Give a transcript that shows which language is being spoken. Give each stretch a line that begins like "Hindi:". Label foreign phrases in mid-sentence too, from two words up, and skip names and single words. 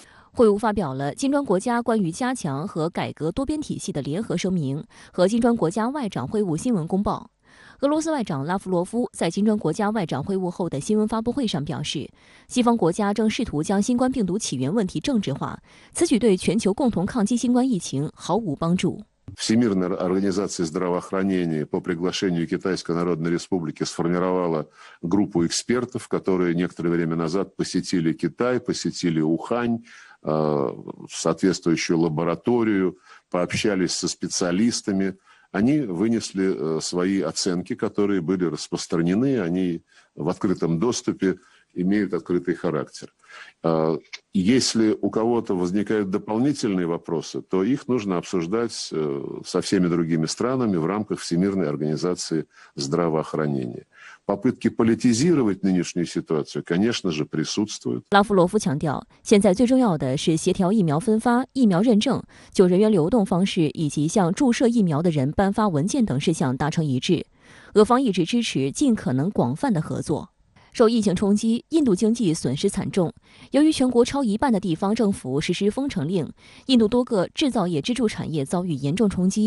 Chinese: 会晤发表了金砖国家关于加强和改革多边体系的联合声明和金砖国家外长会晤新闻公报。俄罗斯外长拉夫罗夫在金砖国家外长会晤后的新闻发布会上表示，西方国家正试图将新冠病毒起源问题政治化，此举对全球共同抗击新冠疫情毫无帮助。
Russian: Всемирная организация здравоохранения по приглашению Китайской Народной Республики сформировала группу экспертов, которые некоторое время назад посетили Китай, посетили Ухань, соответствующую лабораторию, пообщались со специалистами. Они вынесли свои оценки, которые были распространены, они в открытом доступе имеют открытый характер. Если у кого-то возникают дополнительные вопросы, то их нужно обсуждать со всеми другими странами в рамках Всемирной организации здравоохранения. Попытки политизировать нынешнюю ситуацию, конечно же, присутствуют.
Chinese: 拉夫罗夫强调，现在最重要的是协调疫苗分发、疫苗认证、就人员流动方式以及向注射疫苗的人颁发文件等事项达成一致。俄方一直支持尽可能广泛的合作。受疫情冲击，印度经济损失惨重。由于全国超一半的地方政府实施封城令，印度多个制造业支柱产业遭遇严重冲击。